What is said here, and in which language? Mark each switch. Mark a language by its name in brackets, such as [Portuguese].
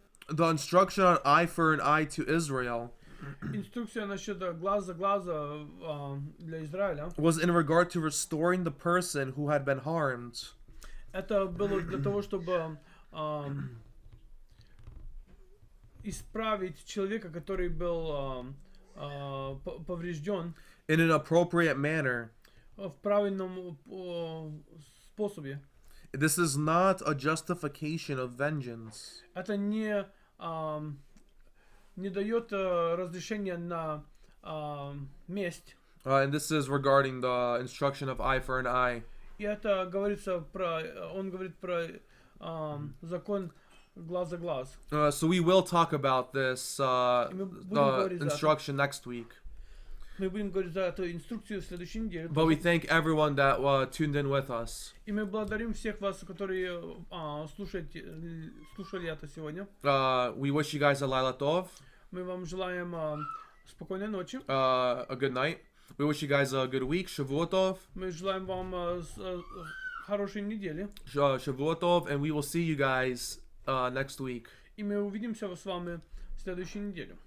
[English] The instruction on eye for an eye to Israel. [Russian] Инструкция насчет глаз за глаза для Израиля. [English] Was in regard to restoring the person who had been harmed. [Russian] Это было для того, чтобы исправить человека, который был поврежден. [English] In an appropriate manner. [Russian] В правильном способе. [English] This is not a justification of vengeance. [Russian] Это не не дает разрешения на месть. [English] And this is regarding the instruction of eye for an eye. [Russian] И это говорится он говорит про закон глаз за глаз. [English] So we will talk about this the instruction next week. [Russian] Мы будем говорить за эту инструкцию в следующей неделе. [English] But we thank everyone that tuned in with us. [Russian] И мы благодарим всех вас, которые слушали это сегодня. [English] We wish you guys a [Hebrew] Laila Tov. [Russian] Мы вам желаем спокойной ночи. [English] A good night. We wish you guys a good week. [Hebrew] Shavua Tov. [Russian] Мы желаем вам хорошей недели. [Hebrew] Shavua Tov, [English] and we will see you guys next week. [Russian] И мы увидимся с вами в следующей неделе.